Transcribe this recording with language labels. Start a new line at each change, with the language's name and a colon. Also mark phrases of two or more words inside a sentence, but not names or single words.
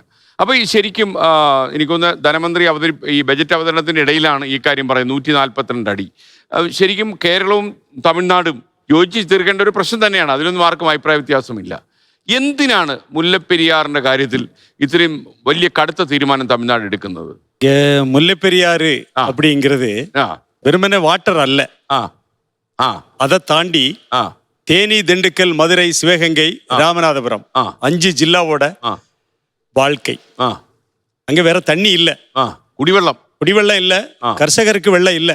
Malayalam: അപ്പൊ ഈ ശരിക്കും എനിക്കൊന്ന് ധനമന്ത്രി ഈ ബജറ്റ് അവതരണത്തിന്റെ ഇടയിലാണ് ഈ കാര്യം പറയുന്നത്. 142 അടി. ശരിക്കും കേരളവും തമിഴ്നാടും യോജിച്ച് തീർക്കേണ്ട ഒരു പ്രശ്നം തന്നെയാണ്. അതിലൊന്നും ആർക്കും അഭിപ്രായ വ്യത്യാസമില്ല. എന്തിനാണ് മുല്ലപ്പെരിയാറിന്റെ കാര്യത്തിൽ ഇത്രയും വലിയ കടുത്ത തീരുമാനം തമിഴ്നാട് എടുക്കുന്നത്?
Tamil: മുല്ലപ്പെരിയാറ് அப்படிங்கிறது வெறுமனே வாட்டர் அல்ல. அதை தாண்டி தேனி, திண்டுக்கல், மதுரை, சிவகங்கை, ராமநாதபுரம் 5 ஜில்லாவோட வாழ்க்கை. அங்க வேற தண்ணி இல்ல, குடிவெள்ளம் இல்ல, கர்ஷகருக்கு வெள்ளம் இல்ல.